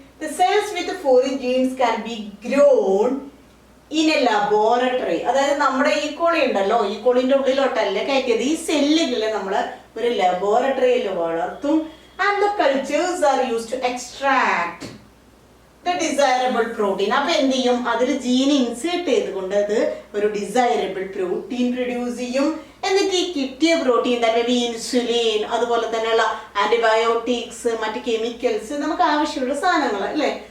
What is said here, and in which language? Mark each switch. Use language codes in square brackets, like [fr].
[en] The cells with the foreign genes can be grown in a laboratory. [ml] അതായത് നമ്മുടെ E. coli ഉണ്ടല്ലോ, ഈക്കോളിന്റെ ഉള്ളിലോട്ടല്ലേ കയറ്റിയത്. ഈ സെല്ലുകളെ നമ്മൾ ഒരു ലബോറട്ടറിയിൽ വളർത്തും. [en] and the cultures are used to extract the desirable protein. [ml] അപ്പൊ എന്ത് ചെയ്യും, അതിൽ ജീൻ ഇൻസേർട്ട് ചെയ്തുകൊണ്ട് അത് ഒരു ഡിസൈറബിൾ പ്രോട്ടീൻ പ്രൊഡ്യൂസ് ചെയ്യും. എന്നിട്ട് ഈ കിട്ടിയ പ്രോട്ടീൻ തന്നെ ഇൻസുലിൻ, അതുപോലെ തന്നെയുള്ള ആന്റിബയോട്ടിക്സ്, മറ്റ് കെമിക്കൽസ്, നമുക്ക് ആവശ്യമുള്ള സാധനങ്ങൾ അല്ലേ.